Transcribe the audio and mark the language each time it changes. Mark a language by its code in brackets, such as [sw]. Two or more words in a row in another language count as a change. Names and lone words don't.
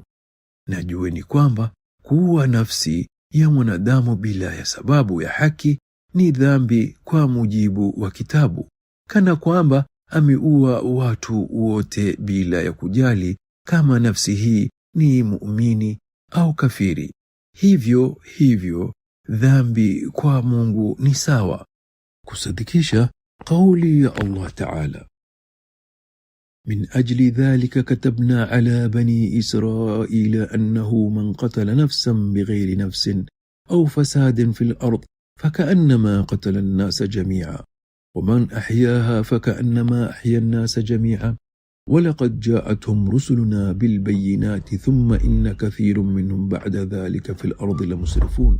[sw] Na jueni kwamba kuua nafsi ya mwanadamu bila ya sababu ya haki ni dhambi kwa mujibu wa kitabu, kana kwamba ameua watu wote bila ya kujali kama nafsi hii ni muumini au kafiri. Hivyo dhambi kwa Mungu ni sawa. Kusadikisha kauli ya Allah Ta'ala: [ar] من أجل ذلك كتبنا على بني إسرائيل أنه من قتل نفسا بغير نفس أو فساد في الأرض فكأنما قتل الناس جميعا ومن أحياها فكأنما أحيا الناس جميعا ولقد جاءتهم رسلنا بالبينات ثم إن كثير منهم بعد ذلك في الأرض لمسرفون.